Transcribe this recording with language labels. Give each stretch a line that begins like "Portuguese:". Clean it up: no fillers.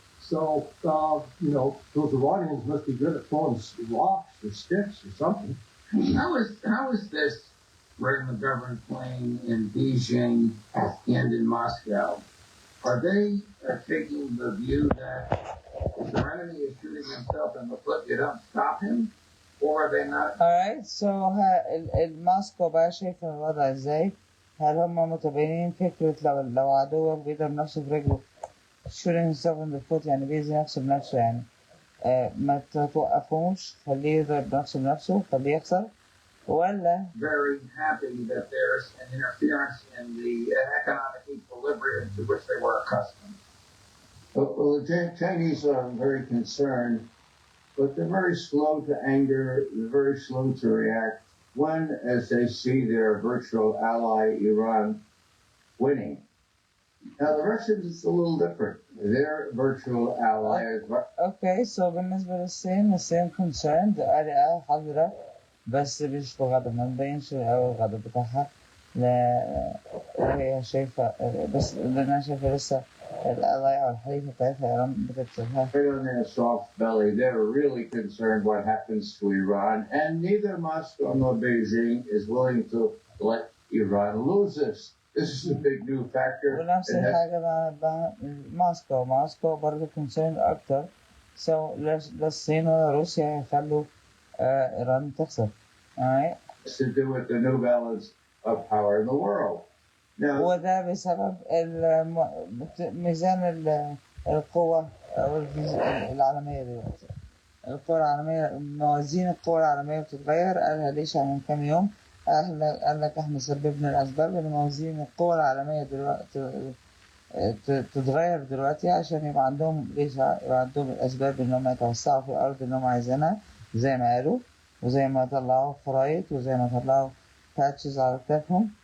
English: So, you know, those Iranians must be good at throwing rocks or sticks or something. How is this regular government plane in Beijing and in Moscow? Are they taking the view that if their enemy is shooting himself in the foot, you don't stop him? Or are they not? alright, so
Arabic: موسكو بقى شايف الوضع ازاي؟ هل هم متبنين فكرة لو عدوك بيضرب نفسه برجله
English: shooting himself in the foot،
Arabic: يعني بيأذي نفسه بنفسه، يعني ما توقفوش، خليه يضرب نفسه بنفسه، خليه يخسر، ولا
English: very happy that there's an interference in the economic equilibrium to which they were accustomed? Well, the Chinese are very concerned, but they're very slow to anger, they're very slow to react when, as they see their virtual ally Iran winning. Now, the Russians, it's a little different. Their virtual ally is... okay, so
Arabic: بالنسبة للصين
English: concerned
Arabic: قلقة حذرة بس مش بغضب، ما مبينش أوي الغضب بتاعها. هي شايفة بس أنا شايفة لسه القضايا والحليفة بتاعتها إيران بتكسبها.
English: Right on their soft belly, they're really concerned what happens to Iran, and neither Moscow nor Beijing is willing to let Iran lose this. This is a big new factor.
Arabic: ونفس الحاجة مع موسكو برضه
English: concerned
Arabic: أكتر.
English: so
Arabic: لا الصين ولا روسيا يخلوا إيران تخسر.
English: alright. It's to do with the new balance of power in the world. Now,
Arabic: وده بسبب ميزان القوة العالمية دلوقتي. القوى العالمية، موازين القوى العالمية بتتغير. قالها ليش من كام يوم؟ قال لك احنا سببنا الأسباب إن موازين القوى العالمية دلوقتي تتغير دلوقتي عشان يبقى عندهم يبقى عندهم الأسباب إنهم يتوسعوا في الأرض اللي هم عايزينها زي ما قالوا، وزي ما طلعوا خرايط، وزي ما طلعوا باتشز على كتافهم.